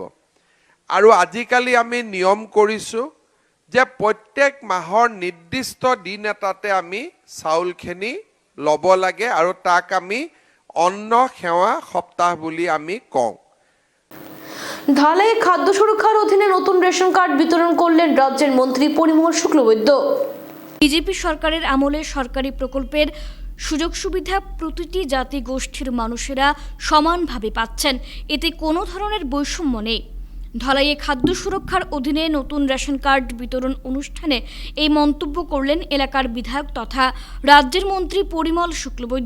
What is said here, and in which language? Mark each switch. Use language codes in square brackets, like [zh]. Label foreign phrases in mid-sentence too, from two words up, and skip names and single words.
[as] আৰু আজিকালি আমি নিয়ম কৰিছোঁ যে প্ৰত্যেক মাহৰ নিৰ্দিষ্ট দিন এটাতে আমি চাউলখিনি ল'ব লাগে আৰু তাক আমি অন্ন সেৱা সপ্তাহ বুলি আমি কওঁ। [bn] ধলাই খাদ্য সুরক্ষার অধীনে নতুন রেশন কার্ড বিতরণ করলেন রাজ্যের মন্ত্রী পরিমল শুক্লবৈদ্য। বিজেপি সরকারের আমলে সরকারি প্রকল্পের সুযোগ সুবিধা প্রতিটি জাতি গোষ্ঠীর মানুষেরা সমানভাবে পাচ্ছেন, এতে কোনো ধরনের বৈষম্য নেই। ধলাইয়ে খাদ্য সুরক্ষার অধীনে নতুন রেশন কার্ড বিতরণ অনুষ্ঠানে এই মন্তব্য করলেন এলাকার বিধায়ক তথা রাজ্যের মন্ত্রী পরিমল শুক্লবৈদ্য।